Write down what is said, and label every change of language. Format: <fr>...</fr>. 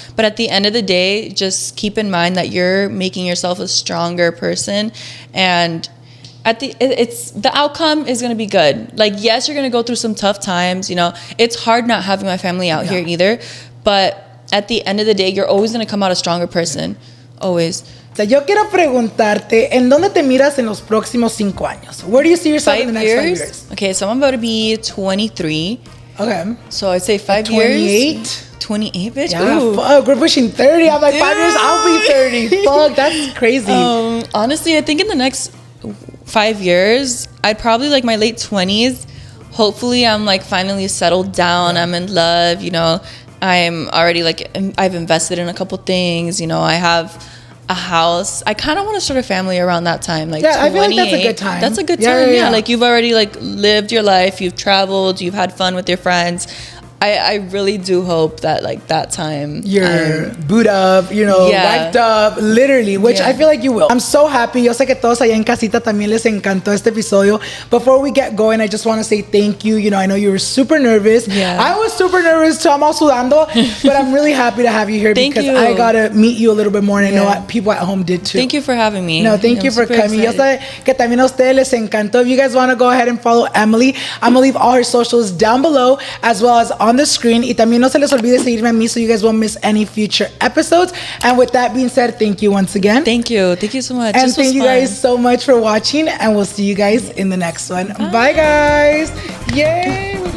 <en>But at the end of the day, just keep in mind that you're making yourself a stronger person, and the outcome is going to be good. Yes, you're going to go through some tough times. It's hard not having my family out here either. But at the end of the day, you're always going to come out a stronger person. Always.</en> <es>Yo quiero preguntarte, ¿en dónde te miras en los próximos 5 años?</es> <en>Where do you see yourself in the next 5 years? Okay, so I'm about to be 23. Okay. So I'd say 5 years. 28. 28, bitch. Yeah, Ooh. fuck, we're pushing 30. I'm like, 5 years, I'll be 30. Fuck, that's crazy. Honestly, I think in the next 5 years, I'd probably like my late 20s. Hopefully, I'm like finally settled down. I'm in love. You know, I'm already like I've invested in a couple things. You know, I have a house. I kind of want to start a family around that time. Like, yeah, I feel like that's a good time. That's a good time. Yeah, like you've already like lived your life. You've traveled. You've had fun with your friends. I really do hope that like that time you're boot up, you know, wiped up, literally, which I feel like you will. I'm so happy.</en> <es>Yo sé que todos allá en casita también les encantó este episodio.</es> <en>Before we get going, I just want to say thank you. You know, I know you were super nervous. Yeah. I was super nervous too. I'm all sudando, but I'm really happy to have you here because I got to meet you a little bit more, and I know people at home did too. Thank you for having me. No, thank you for coming.</en> <es>Yo sé que también a ustedes les encantó.</es> <en>If you guys want to go ahead and follow Emely, I'm going to leave all her socials down below as well as on the screen.</en> <es>Y también no se les olvide seguirme a mí</es> <en>so you guys won't miss any future episodes. And with that being said, thank you once again. Thank you. Thank you so much. And thank you guys so much for watching. And we'll see you guys in the next one. Bye guys. Yay.</en>